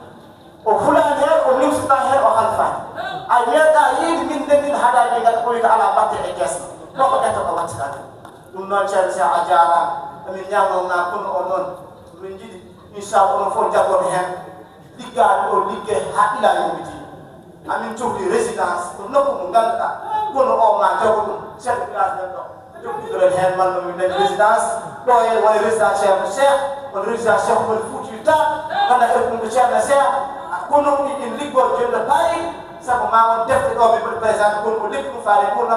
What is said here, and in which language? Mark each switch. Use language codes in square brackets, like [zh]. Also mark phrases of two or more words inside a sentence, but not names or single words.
[ff] o hulaani heen o nimsata heen o halfaani a meeɗa yiide min ndendin haɗaani ngata ko wiyta alaa batte e gesa ɗo ko ƴetta ko wattitade ɗum noon Ceerno Cheikh a jaaraama emin ñawnonaa kono o noon min jiɗi inchallah onon fof jaggoto heen liggaaɗo o liggee haa ilaa [ar] يوم الدين [ff] amin cohli résidence ko nokku mo ngannduɗaa kono o ma jago ɗum [fr] chef de village [ff] nen ɗo jokkidoren heen man nomin nen résidence ɗo e woni résidence Ceerno Cheikh woni résidence Cheikh Omar Foutiyou Tall ganda e ɗum ko Ceerno Cheikh kono ɗum in liggoo jonde payi sabu ma won defte ɗo ɓe mbaɗi présenté kono ko lekki ɗum faale pour nam